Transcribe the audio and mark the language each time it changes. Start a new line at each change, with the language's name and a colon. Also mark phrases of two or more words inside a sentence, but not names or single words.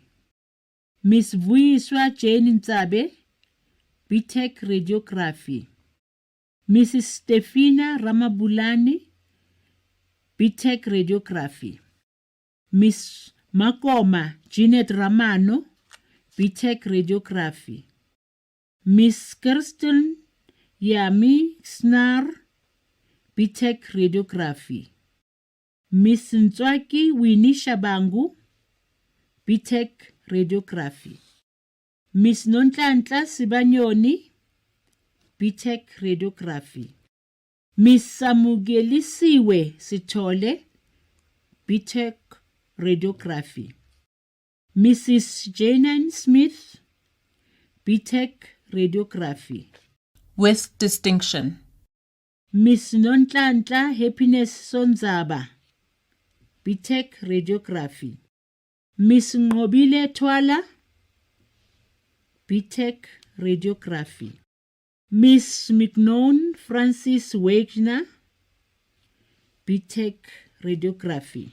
English: Miss Vuiswa Jane Nzabe, BTech Radiography. Mrs. Stefina Ramabulani, BTech Radiography. Miss Makoma Jeanette Ramano, BTech Radiography. Miss Kirsten Yami Snar, BTech Radiography. Miss Ntswaki Winnie Shabangu, BTech Radiography. Miss Nontlantla Sibanyoni, BTech Radiography. Miss Samugelisiwe Sithole, BTech Radiography. Mrs. Janan Smith, BTech Radiography. With distinction. Miss Nontlantla Happiness Sonzaba, BTech Radiography. Miss Ngobile Twala, BTech Radiography. Miss McNone Francis Wagner, BTech Radiography.